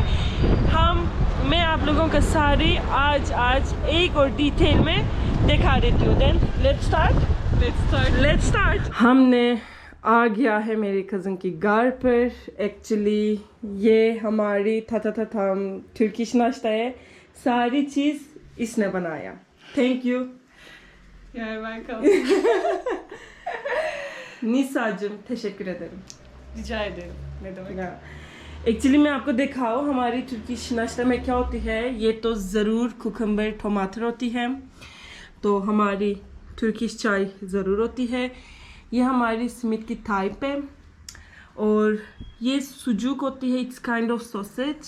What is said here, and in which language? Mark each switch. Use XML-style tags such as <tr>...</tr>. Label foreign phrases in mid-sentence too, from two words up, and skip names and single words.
<hi>मैं आप लोगों का सारी आज एक और डिटेल में दिखा देती हूँ।</hi> <en>Then let's start.</en> <hi>हमने आ गया है मेरी कज़न की घर पर। एक्चुअली ये हमारी तुर्किश नाश्ता है, सारी चीज़ इसने बनाया।</hi> <en>Thank you.</en> <tr>Nisa'cığım teşekkür ederim. Rica ederim. Ne demek?</tr> <hi>एक्चुअली मैं आपको दिखाऊँ हमारी तुर्किश नाश्ता में क्या होती है। ये तो ज़रूर कुकम्बर टमाटर होती है, तो हमारी तुर्किश चाय ज़रूर होती है। ये हमारी स्मित की टाइप है, और ये सुजुक होती है,</hi> <en>it's kind of sausage.</en>